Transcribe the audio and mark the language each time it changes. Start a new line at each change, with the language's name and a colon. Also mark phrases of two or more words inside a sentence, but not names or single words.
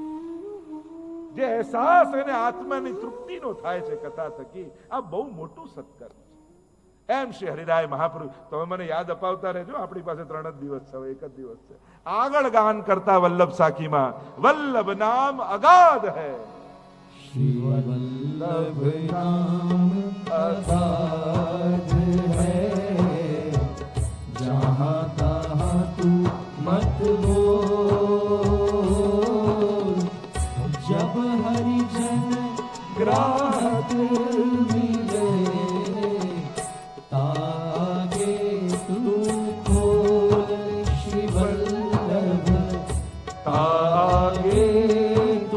Gujarati: જે અહેસાસ એને આત્માની તૃપ્તિનો થાય છે કથા થકી, આ બહુ મોટું સત્કર્મ છે. એમ શ્રી હરિરાય મહાપ્રભુ, તમે મને યાદ અપાવતા રહેજો. આપણી પાસે 3 જ દિવસ છે, એક જ દિવસ છે. આગળ ગાન કરતા વલ્લભ સાખીમાં,
Hindi: वल्लभ नाम अगाध है, श्री वल्लभ नाम अगाध है, जहाँ तहाँ तू मत बोल, जब हरिजन ग्राहक मिले, तागे तू खोल श्री वल्लभ, तागे तू